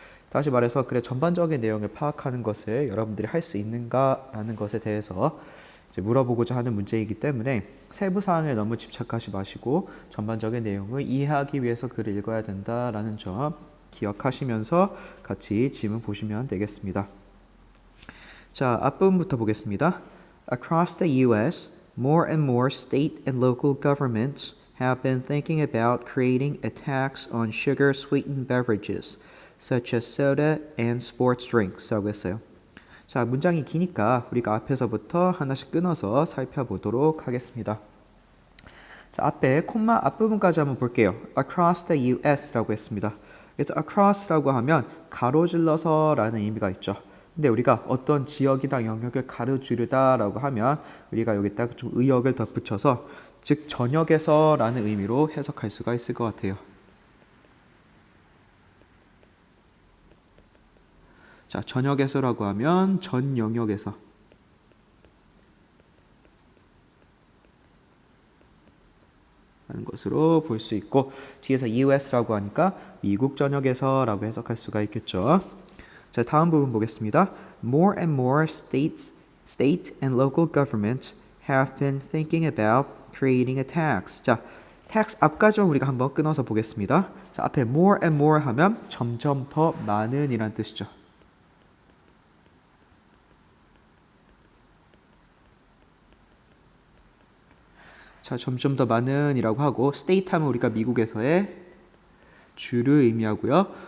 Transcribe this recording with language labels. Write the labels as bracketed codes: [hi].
[ko] 다시 말해서 글의 전반적인 내용을 파악하는 것을 여러분들이 할 수 있는가라는 것에 대해서 이제 물어보고자 하는 문제이기 때문에 세부 사항에 너무 집착하지 마시고 전반적인 내용을 이해하기 위해서 글을 읽어야 된다라는 점 기억하시면서 같이 지문 보시면 되겠습니다. 자, 앞부분부터 보겠습니다. [en] Across the U.S., more and more state and local governments have been thinking about creating a tax on sugar-sweetened beverages, such as soda and sports drinks [ko] 라고 했어요. 자, 문장이 기니까 우리가 앞에서부터 하나씩 끊어서 살펴보도록 하겠습니다. 자, 앞에 콤마 앞부분까지 한번 볼게요. [en] Across the U.S. [ko] 라고 했습니다. 그래서 across라고 하면 가로질러서 라는 의미가 있죠. 근데 우리가 어떤 지역이나 영역을 가로지르다 라고 하면 우리가 여기다가 좀 의역을 덧붙여서 즉 전역에서 라는 의미로 해석할 수가 있을 것 같아요. 자, 전역에서라고 하면 전 영역에서. 라는 것으로 볼 수 있고 뒤에서 US라고 하니까 미국 전역에서라고 해석할 수가 있겠죠. 자, 다음 부분 보겠습니다. [en] More and more state and local governments have been thinking about creating a tax. [ko] 자, tax 앞까지만 우리가 한번 끊어서 보겠습니다. 자, 앞에 [en] more and more [ko] 하면 점점 더 많은 이란 뜻이죠. 자, 점점 더 많은 이라고 하고 state 하면 우리가 미국에서의 주를 의미하고요.